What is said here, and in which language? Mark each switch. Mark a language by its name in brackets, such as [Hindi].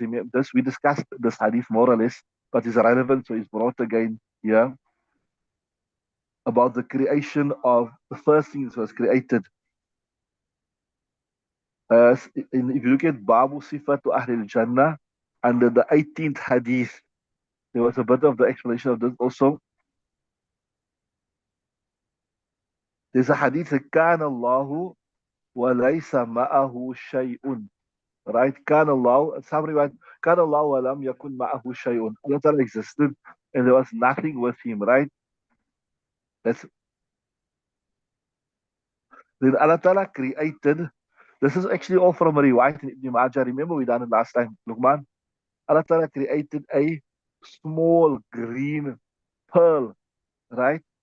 [English] Remember this, we discussed this hadith more or less, but it's relevant, so it's brought again here about the creation of the first thing that was created. If you look at Babu Sifatu Ahlil Jannah, under the 18th hadith, there was a bit of the explanation of this also. There's a hadith that [Arabic] كان الله وليس معه شيء. [English] Right? كان الله, somebody went, [Arabic] كان الله ولم يكن معه شيء. [English] Allah Ta'ala existed and there was nothing with him, right? That's, then Allah Ta'ala created. This is actually all from a riwayat in Ibn Majah. Remember we done it last time, Luqman? Allah Ta'ala created a small green pearl, right?